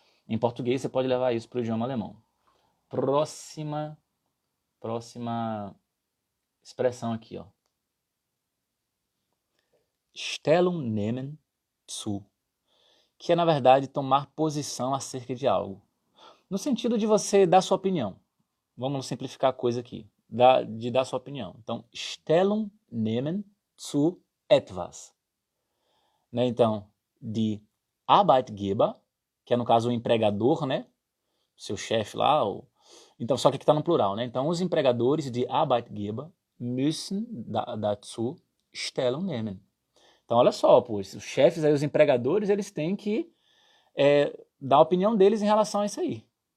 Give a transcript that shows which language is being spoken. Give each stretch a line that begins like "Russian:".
Portuguese: Em português, você pode levar isso para o idioma alemão. Próxima expressão aqui, ó.
German: Stellung nehmen zu,
Portuguese: que é, na verdade, tomar posição acerca de algo. No sentido de você dar sua opinião. Vamos simplificar a coisa aqui. De dar sua opinião.
German: Então, Stellung nehmen zu etwas.
Portuguese: Né? Então,
German: die Arbeitgeber,
Portuguese: que é no caso o empregador, né? Seu chefe lá. Então, só que aqui está no plural, né? Então, os empregadores de
German: Arbeitgeber müssen dazu Stellung nehmen.
Portuguese: Então, olha só, pô, os chefes aí, os empregadores, eles têm que dar a opinião deles em relação a isso aí.